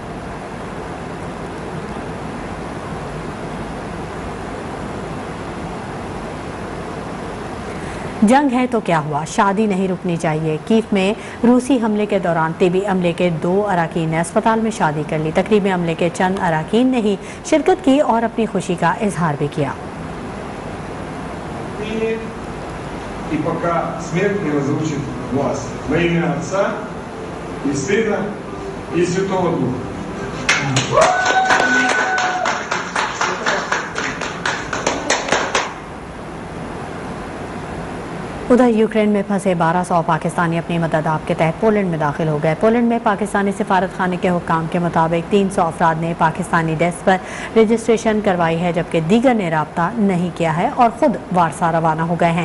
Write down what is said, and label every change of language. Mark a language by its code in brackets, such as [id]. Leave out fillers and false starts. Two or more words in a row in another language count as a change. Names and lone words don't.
[ur] جنگ ہے تو کیا ہوا، شادی نہیں رکنی چاہیے. کیف میں روسی حملے کے دوران ٹی وی عملے کے 2 اراکین نے اسپتال میں شادی کر لی. تقریب میں عملے کے چند اراکین نے ہی شرکت کی اور اپنی خوشی کا اظہار بھی کیا. [ru] И пока смерть не разлучит вас. Во имя Отца и Сына и Святого Духа. [ur] ادھر یوکرین میں پھنسے 1200 پاکستانی اپنی مدد آپ کے تحت پولینڈ میں داخل ہو گئے. پولینڈ میں پاکستانی سفارت خانے کے حکام کے مطابق 300 افراد نے پاکستانی ڈیسک پر رجسٹریشن کروائی ہے، جبکہ دیگر نے رابطہ نہیں کیا ہے اور خود وارسا روانہ ہو گئے ہیں.